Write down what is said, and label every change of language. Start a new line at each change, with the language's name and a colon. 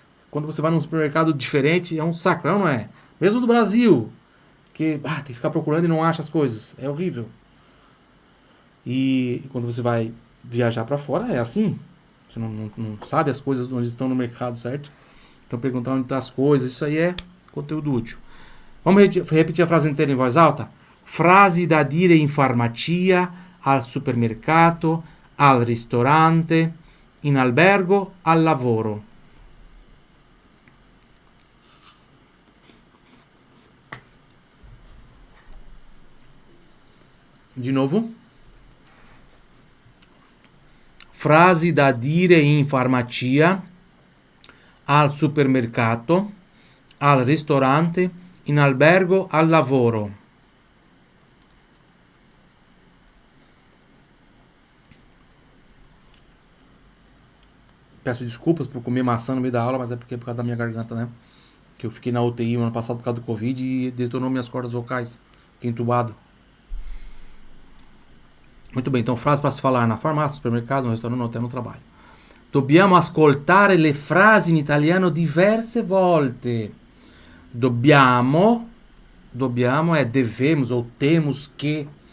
Portuguese: Quando você vai num supermercado diferente, é um sacrão, não é? Mesmo do Brasil, que tem que ficar procurando e não acha as coisas. É horrível. E quando você vai viajar para fora, é assim. Você não sabe as coisas onde estão no mercado, certo? Então perguntar onde estão as coisas, isso aí é conteúdo útil. Vamos repetir a frase inteira em voz alta?
Italian: Frasi da dire in farmacia, al supermercato, al ristorante, in albergo, al lavoro.
Portuguese: De novo. Frasi da dire in farmacia, al supermercato, al ristorante, in albergo, al lavoro. Peço desculpas por comer maçã no meio da aula, mas é porque é por causa da minha garganta, né? Que eu fiquei na UTI no ano passado por causa do Covid e detonou minhas cordas vocais. Fiquei entubado. Muito bem, então frase para se falar na farmácia, no supermercado, no restaurante, no hotel, no trabalho.
Italian: Dobbiamo ascoltare le frasi in italiano diverse volte.
Portuguese: Dobbiamo é devemos ou temos que.